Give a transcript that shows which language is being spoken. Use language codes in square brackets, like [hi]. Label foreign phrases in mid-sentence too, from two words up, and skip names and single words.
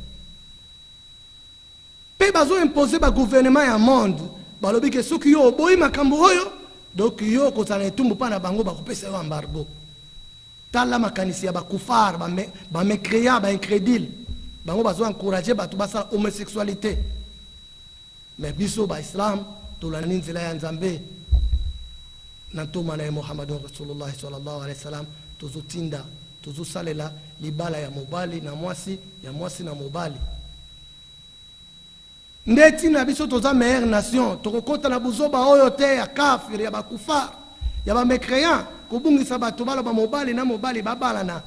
[ln] Pe bazo imposer ba gouvernement ya monde, balobi ke soki yo boyi makambo oyo, donc yo kozana etumbu pa na bango ba kopesa yo embargo. Tala makanisi ya ba kufar, ba mécréant, ba incrédule. Bango bazo encourager bato basala homosexualité. Mais biso ba islam tolani nzela ya Nzambe na toma na Muhammadu Rasulullah [ar] صلى الله عليه وسلم [ln] tozotinda tozosalela libala ya mobali na mwasi ya mwasi na mobali. Ndeti na biso toza [fr] meilleure nation [ln] tokokota na buzoba oyo te ya kafir ya ba kufar ya ba mécréant kobungisa bato balo ba mobali na mobali babalana.